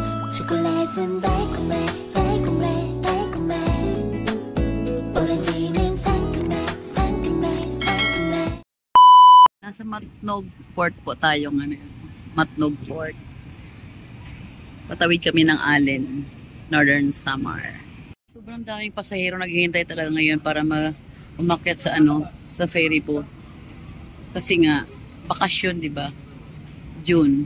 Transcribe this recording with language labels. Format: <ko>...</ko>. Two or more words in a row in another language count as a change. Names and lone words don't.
<ko>초콜릿은 달콤해 달콤해 달콤해 오렌지는 상큼해 상큼해 상큼해.</ko> <tl>Nasa Matnog Port po tayo ngayon. Matnog Port. Patawid kami ng Allen, Northern Samar. Sobrang daming pasahero naghihintay talaga ngayon para umakyat sa sa</tl> <en>ferry boat.</en> <tl>Kasi nga bakasyon, 'di ba? June.</tl>